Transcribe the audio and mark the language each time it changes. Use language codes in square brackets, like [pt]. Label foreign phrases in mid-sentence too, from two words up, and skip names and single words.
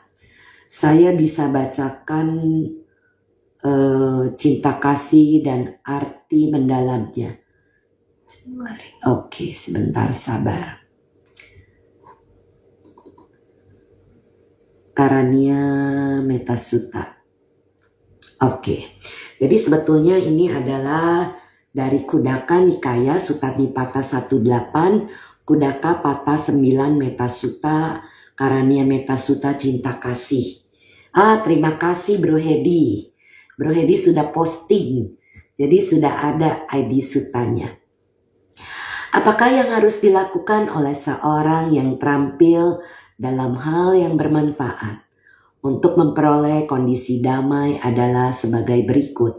[id] Saya bisa bacakan cinta kasih dan arti mendalamnya. Oke, sebentar sabar. Karania Metta Sutta. Oke. Jadi sebetulnya ini adalah dari Khuddaka Nikaya Sutta Nipata 18, Khuddaka Pata 9 Metta Sutta, Karania Metta Sutta cinta kasih. Terima kasih Bro Hedi. Bro Hedi sudah posting. Jadi sudah ada ID sutanya. Apakah yang harus dilakukan oleh seorang yang terampil dalam hal yang bermanfaat untuk memperoleh kondisi damai adalah sebagai berikut.